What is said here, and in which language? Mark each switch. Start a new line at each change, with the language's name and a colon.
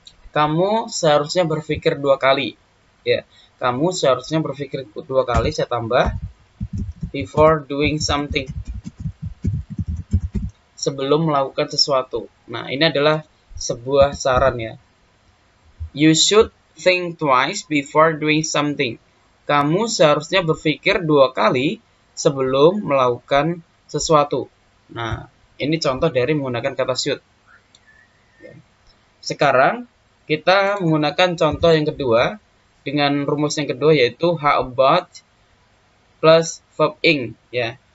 Indonesian: Kamu seharusnya berpikir 2 kali. Ya, kamu seharusnya berpikir 2 kali, saya tambah
English: before doing something.
Indonesian: Sebelum melakukan sesuatu. Nah, ini adalah sebuah saran ya.
English: You should think twice before doing something.
Indonesian: Kamu seharusnya berpikir 2 kali sebelum melakukan sesuatu. Nah, ini contoh dari menggunakan kata should. Sekarang kita menggunakan contoh yang kedua dengan rumus yang kedua yaitu how about plus verb ing ya.